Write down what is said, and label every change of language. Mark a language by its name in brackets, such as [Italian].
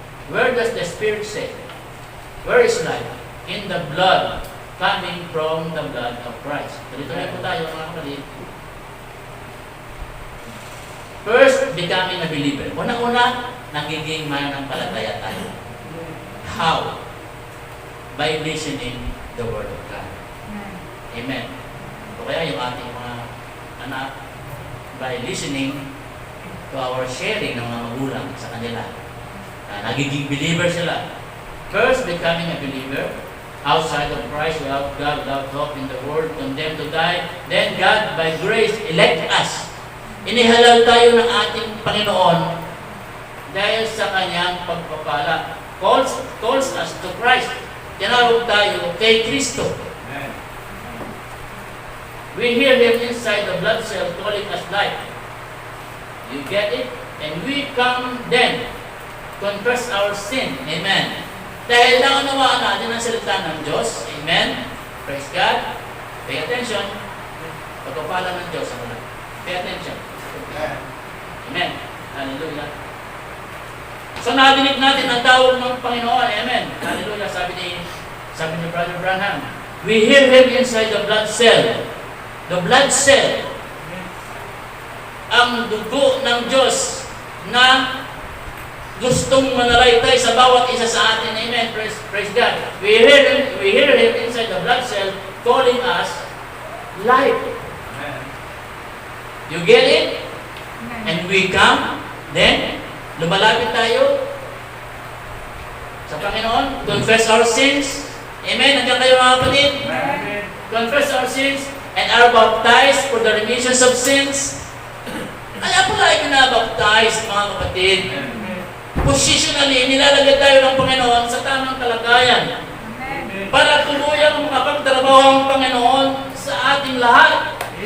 [English] Where does the Spirit say? Where is life? In the blood, coming from the blood of Christ. [Filipino] Tuloy-tuloy po tayo mga kapatid. [English] First, becoming a believer. [Filipino] Una-una, nagiging mananampalataya tayo. [English] How? By listening the Word of God. Amen. [Filipino] O kaya yung ating mga anak, [English] by listening to our sharing [Filipino] ng mga magulang sa kanila. Nagiging believer sila. [English] First, becoming a believer. Outside of Christ, without God, without hope in the world, condemned to die. Then God, by grace, elect us. [Filipino] Inihalal tayo ng ating Panginoon dahil sa Kanyang pagpapala. [English] Calls us to Christ. [Filipino] Tinawag tayo kay Kristo. [English] We hear Him inside the blood cell calling us life. You get it? And we come then, confess our sin. Amen. [Filipino] Dahil naunawaan natin ang salita ng Diyos. [English] Amen. Praise God. Pay attention. [Filipino] Pagpapala ng Diyos. [English] Pay attention. Amen. Hallelujah. [Filipino] So nadinig natin ang tawag ng Panginoon. Amen. Hallelujah. Sabi ni Brother Branham. [English] We hear Him inside the blood cell. The blood cell. [Filipino] Ang dugo ng Diyos na gustong manalaytay sa bawat isa sa atin. [English] Amen. Praise God. We hear Him inside the blood cell calling us life. You get it? And we come, then, [Filipino] lumalapit tayo sa Panginoon, [English] confess our sins. Amen. [Filipino] Nandiyan kayo mga kapatid? [English] Confess our sins and are baptized for the remission of sins. [Filipino] Kaya po tayo binabaptize, mga kapatid. Positionally, nilalagay tayo ng Panginoon sa tamang kalagayan para tuluyang makapagtrabaho ang Panginoon sa ating lahat.